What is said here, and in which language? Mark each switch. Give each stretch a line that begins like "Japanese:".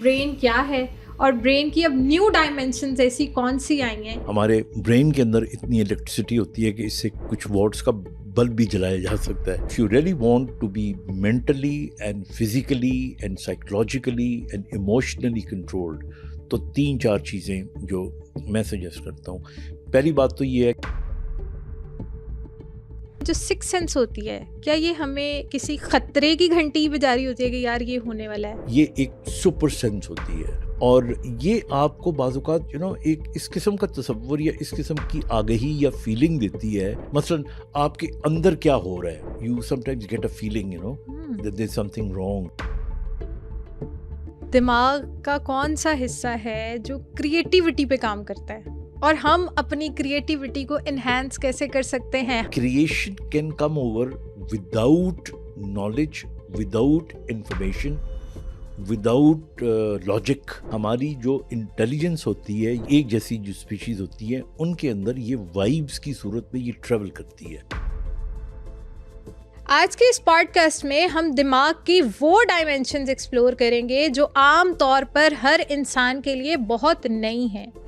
Urdu: Brain کیا ہے اور برین کی اب نیو ڈائمینشنز ایسی کون سی آئی ہیں؟ ہمارے برین کے اندر اتنی الیکٹریسٹی ہوتی ہے کہ اس سے کچھ واٹس کا بلب بھی جلایا جا سکتا ہے.
English: If you really want to be mentally and physically and psychologically and emotionally controlled
Urdu: تو 3-4 چیزیں جو میں سجیسٹ کرتا ہوں. پہلی بات تو یہ ہے جو سکس سینس ہوتی ہے، کیا یہ ہمیں کسی خطرے کی گھنٹی بجا رہی ہوتی ہے کہ یار یہ ہونے والا ہے؟ یہ ایک سپر سینس ہوتی ہے اور یہ آپ کو بعض اوقات ایک اس قسم کا تصور یا اس قسم کی آگہی یا فیلنگ دیتی ہے. مثلا آپ کے اندر کیا ہو رہا ہے.
English: You sometimes get a feeling that there's something wrong.
Urdu: دماغ کا کون سا حصہ ہے جو کریٹیوٹی پہ کام کرتا ہے اور ہم اپنی کریٹیوٹی کو انہینس کیسے کر سکتے ہیں؟
English: Creation can come over without knowledge, without information, without logic.
Urdu: ہماری جو انٹیلیجنس ہوتی ہے، ایک جیسی جو اسپیشیز ہوتی ہیں، ان کے اندر یہ وائبس کی صورت میں یہ ٹریول کرتی ہے. آج کے اس پوڈ کاسٹ میں ہم دماغ کی وہ ڈائمینشنز ایکسپلور کریں گے جو عام طور پر ہر انسان کے لیے بہت نئی ہیں.